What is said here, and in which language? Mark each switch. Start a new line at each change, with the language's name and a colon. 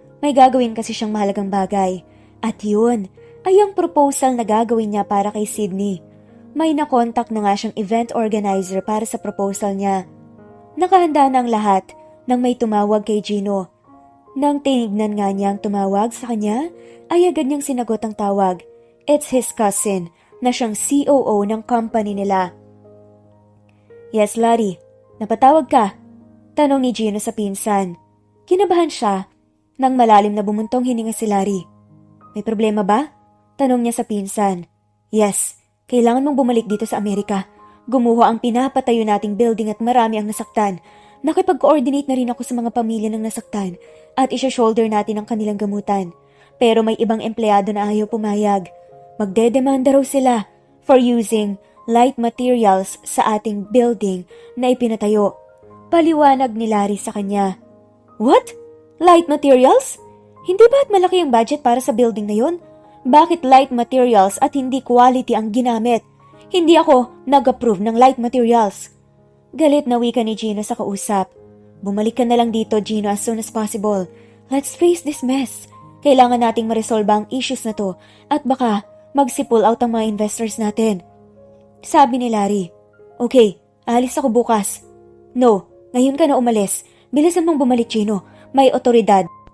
Filipino: May gagawin kasi siyang mahalagang bagay. At yun, ay ang proposal na gagawin niya para kay Sydney. May nakontak na nga siyang event organizer para sa proposal niya. Nakahanda na ang lahat nang may tumawag kay Gino. Nang tinignan nga niya ang tumawag sa kanya, ay agad niyang sinagot ang tawag.
English: It's his cousin
Filipino: na siyang
English: COO ng company nila.
Filipino: Yes, Larry. Napatawag ka? Tanong ni Gino sa pinsan. Kinabahan siya nang malalim na bumuntong hininga si Larry. May problema ba? Tanong niya sa pinsan. Yes, kailangan mong bumalik dito sa Amerika. Gumuho ang pinapatayo nating building at marami ang nasaktan. Nakipag-coordinate na rin ako sa mga pamilya ng nasaktan at isa-shoulder natin ang kanilang gamutan. Pero may ibang empleyado na ayaw pumayag. Magdedemanda raw sila
English: for using light materials
Filipino: sa ating building na ipinatayo. Paliwanag ni Larry sa kanya.
English: What? Light materials?
Filipino: Hindi ba't malaki ang budget para sa building na yon? Bakit light materials at hindi quality ang ginamit? Hindi ako nag-approve ng light materials. Galit na wika ni Gino sa kausap. Bumalik ka na lang dito, Gino,
English: as soon as possible. Let's face this mess.
Filipino: Kailangan nating maresolba ang issues na to at baka mag-pull out ang mga investors natin. Sabi ni Larry. Okay, alis ako bukas. No, ngayon ka na umalis. Bilisan mong bumalik, Gino. May otoridad.